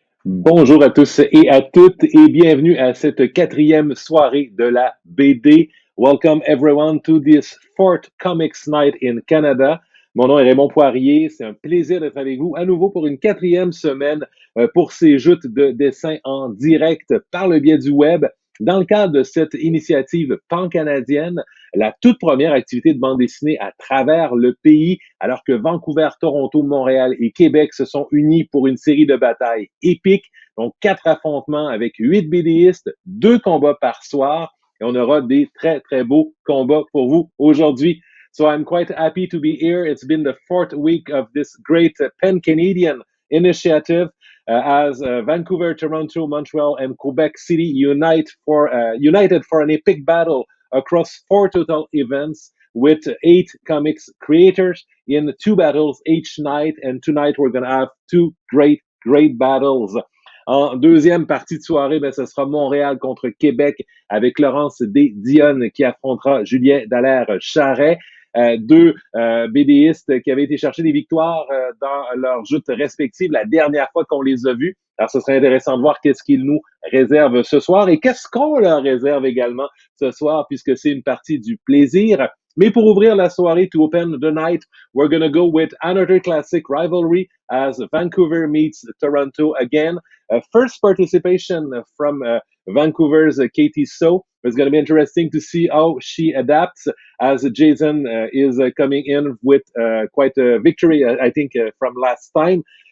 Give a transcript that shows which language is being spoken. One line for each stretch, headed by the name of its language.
French: Bonjour à tous et à toutes et bienvenue à cette quatrième soirée de la BD.
English: Welcome everyone to this fourth Comics Night in Canada.
French: Mon nom est Raymond Poirier. C'est un plaisir d'être avec vous à nouveau pour une quatrième semaine pour ces joutes de dessins en direct par le biais du web. Dans le cadre de cette initiative pan-canadienne, la toute première activité de bande dessinée à travers le pays, alors que Vancouver, Toronto, Montréal et Québec se sont unis pour une série de batailles épiques. Donc, 4 affrontements avec 8 BDistes, 2 combats par soir, et on aura des très, très beaux combats pour vous aujourd'hui.
English: So I'm quite happy to be here. It's been the fourth week of this great pan-Canadian initiative. As Vancouver, Toronto, Montreal, and Quebec City united for an epic battle across 4 total events with 8 comics creators in 2 battles each night. And tonight we're going to have 2 great battles.
French: En deuxième partie de soirée, ce sera Montréal contre Québec avec Laurence Dionne qui affrontera Julien Dallaire-Charret. Deux BDistes qui avaient été chercher des victoires dans leurs joutes respectives la dernière fois qu'on les a vus. Alors, ce serait intéressant de voir qu'est-ce qu'ils nous réservent ce soir et qu'est-ce qu'on leur réserve également ce soir, puisque c'est une partie du plaisir. Mais pour ouvrir la soirée,
English: to open the night, we're going to go with another classic rivalry as Vancouver meets Toronto again. First participation from Vancouver's Katie So. It's going to be interesting to see how she adapts as Jason is coming in with quite a victory, I think, from last time.